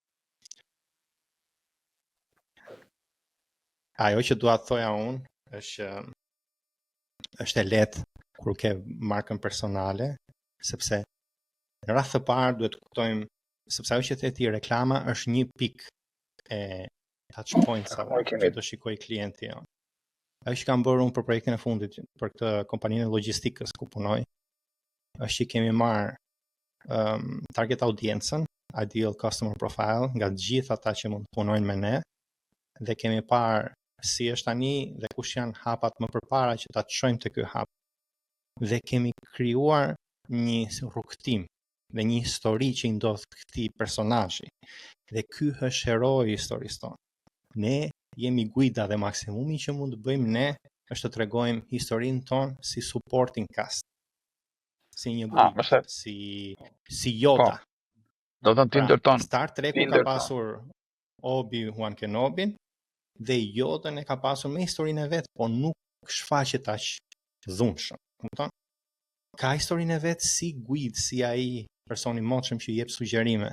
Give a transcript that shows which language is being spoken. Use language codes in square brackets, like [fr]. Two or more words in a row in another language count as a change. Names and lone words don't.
[sq] Ajo që dua të thoja unë është e lehtë kur ke markën personale, sepse në radhë të parë duhet të kuptojmë sepse ajo që the ti reklama është një pikë e [en] touch points- [sq] ave që do shikoj klienti jonë. Ajo që kam bërë unë për projektin e fundit për këtë kompaninë e logjistikës ku punoj, është që kemi marrë [en] target audiencën, ideal customer profile, [sq] nga të gjithë ata që mund të punojnë me ne, dhe kemi parë si është tani dhe kush janë hapat më përpara që ta çojmë te ky hap. Dhe kemi krijuar një rrugtim dhe një histori që i ndodh këtij personazhi. Dhe ky është heroi i historisë tonë. Ne jemi guida dhe maksimumi që mund të bëjmë ne është të tregojmë historinë tonë si [en] supporting cast. [sq] Si një guidë, si Yoda. Do të thonë ndërton. Star Treku ka pasur Obi-Wan Kenobin dhe Yodën e ka pasur me historinë e vet, po nuk shfaqet aq dhunshëm, kupton? Ka historinë e vet si guid, si ai person i motshëm që jep sugjerime.